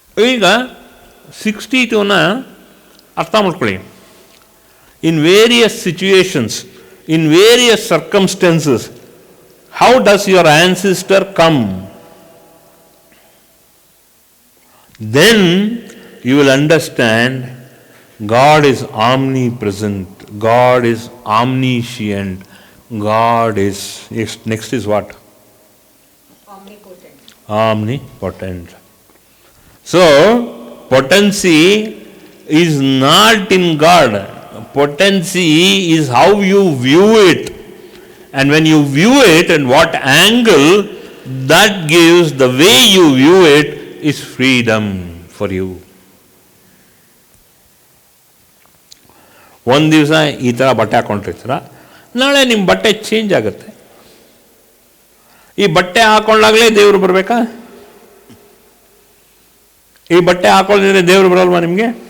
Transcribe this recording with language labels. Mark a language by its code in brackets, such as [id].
[kn] ಈಗ 62ನ ಅರ್ಥ ಮಾಡ್ಕೊಳ್ಳಿ. [en] In various situations, in various circumstances, how does your ancestor come? Then you will understand God is omnipresent, God is omniscient, God is, next is what? Omnipotent. Omnipotent. So, potency is not in God. Potency is how you view it. And when you view it and what angle, that gives the way you view it is freedom for you. [kn] ಒಂದು ದಿವಸ ಈ ಥರ ಬಟ್ಟೆ ಹಾಕೊಂಡಿರ್ತೀರ, ನಾಳೆ ನಿಮ್ಮ ಬಟ್ಟೆ change ಆಗುತ್ತೆ. ಈ ಬಟ್ಟೆ ಹಾಕೊಂಡಾಗಲೇ ದೇವರು ಬರಬೇಕಾ? ಈ ಬಟ್ಟೆ ಹಾಕೊಳ್ಳಿದ್ರೆ ದೇವರು ಬರಲ್ವಾ ನಿಮಗೆ?